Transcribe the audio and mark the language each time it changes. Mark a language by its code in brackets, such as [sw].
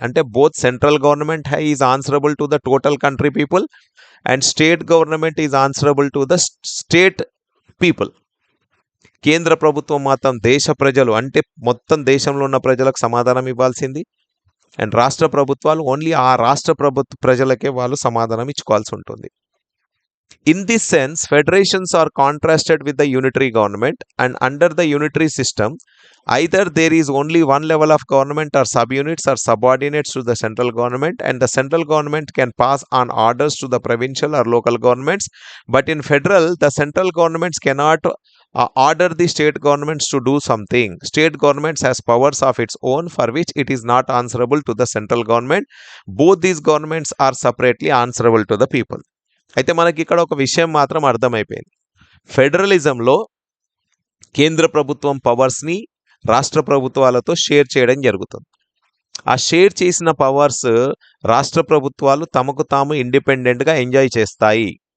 [te] అంటే [en] Both central government is answerable to the total country people and state government is answerable to the state people. [te] కేంద్ర ప్రభుత్వం మాత్రం దేశ ప్రజలు అంటే మొత్తం దేశంలో ఉన్న ప్రజలకు సమాధానం ఇవ్వాల్సింది, అండ్ రాష్ట్ర ప్రభుత్వాలు ఓన్లీ ఆ రాష్ట్ర ప్రజలకే వాళ్ళు సమాధానం ఇచ్చుకోవాల్సి ఉంటుంది. [en] In this sense, federations are contrasted with the unitary government, and under the unitary system, either there is only one level of government or subunits or subordinates to the central government, and the central government can pass on orders to the provincial or local governments. But in federal, the central governments cannot order the state governments to do something. State governments has powers of its own for which it is not answerable to the central government. Both these governments are separately answerable to the people. [te] అయితే మనకి ఇక్కడ ఒక విషయం మాత్రం అర్థమైపోయింది. ఫెడరలిజంలో కేంద్ర ప్రభుత్వం పవర్స్ని రాష్ట్ర ప్రభుత్వాలతో షేర్ చేయడం జరుగుతుంది. ఆ షేర్ చేసిన పవర్స్ రాష్ట్ర ప్రభుత్వాలు తమకు తాము ఇండిపెండెంట్గా ఎంజాయ్ చేస్తాయి.